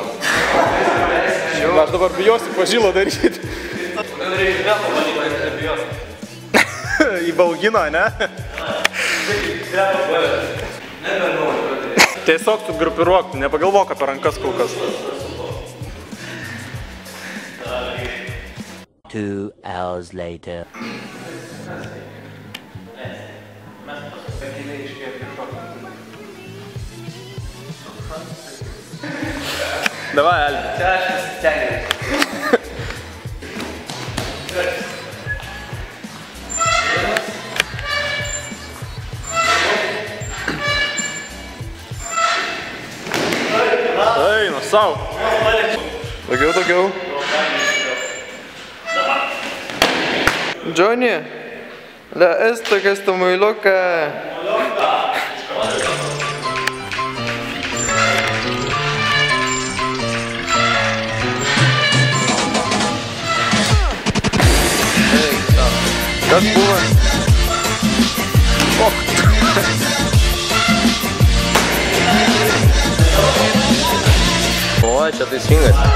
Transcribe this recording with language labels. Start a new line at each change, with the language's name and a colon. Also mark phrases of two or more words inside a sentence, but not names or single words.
Lithuanian: Aš dabar bijosiu pažylo daryti. Įbaugino, ne? Tiesiog tu grupiruok, nepagalvok apie rankas kol kas.
English: 2 hours later.
Lithuanian: Davai, Albi. Čia aš pasistengiu. Eina, sau. Daugiau. Džoni,
Spanish: la esto que estoy muy loca.
Lithuanian: Kas buvo? O, čia teisingas.